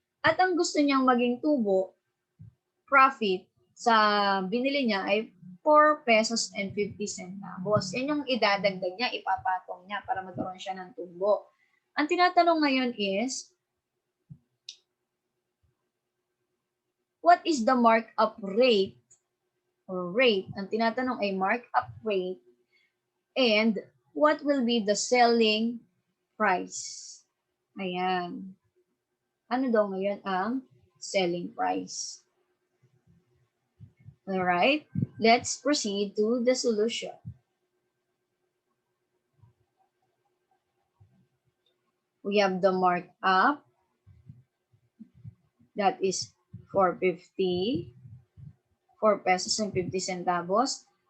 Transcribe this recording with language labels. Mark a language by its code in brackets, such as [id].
[tl] At ang gusto niyang maging tubo, profit, sa binili niya ay 4 pesos and 50 centavos. Yan yung idadagdag niya, ipapatong niya para magkaroon siya ng tubo. Ang tinatanong ngayon [en] is, what is the markup rate or rate? [tl] Ang tinatanong ay markup rate [en] and what will be the selling price? [tl] Ayan. Ano daw ngayon ang selling price? [en] Alright, let's proceed to the solution. We have the markup, that is 4.50, 4 pesos and 50 centavos.